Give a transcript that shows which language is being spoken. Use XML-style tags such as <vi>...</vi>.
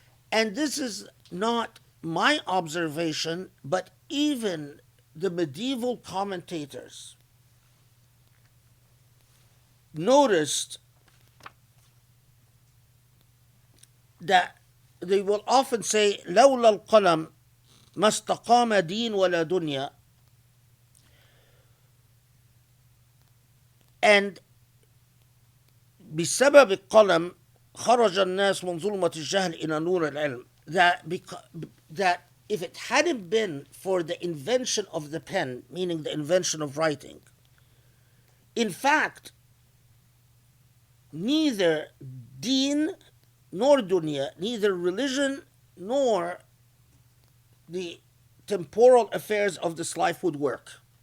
<en>And this is not my observation, but even the medieval commentators noticed that they will often say,</en> <ar>لولا القلم ما استقام دين ولا دنيا.</ar> <en>And</en> <ar>بسبب القلم خرج الناس من ظلمة الجهل إلى نور العلم.</ar> <en>That if it hadn't been for the invention of the pen, meaning the invention of writing, in fact, neither deen nor dunya, neither religion nor the temporal affairs of this life would work.</en>